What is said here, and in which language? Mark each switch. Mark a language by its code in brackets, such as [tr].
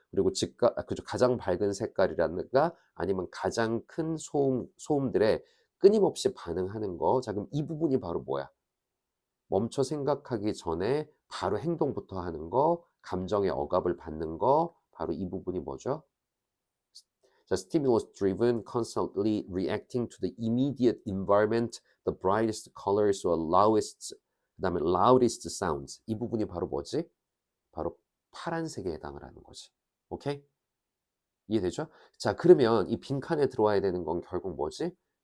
[ko] 그리고 그죠, 가장 밝은 색깔이라든가 아니면 가장 큰 소음들에 끊임없이 반응하는 거. 자, 그럼 이 부분이 바로 뭐야? 멈춰 생각하기 전에 바로 행동부터 하는 거, 감정의 억압을 받는 거, 바로 이 부분이 뭐죠? 자, [en] stimulus driven, constantly reacting to the immediate environment, the brightest colors or [ko] 그다음에 [en] loudest sounds. [ko] 이 부분이 바로 뭐지? 바로 파란색에 해당을 하는 거지. 오케이? 이해되죠? 자, 그러면 이 빈칸에 들어와야 되는 건 결국 뭐지?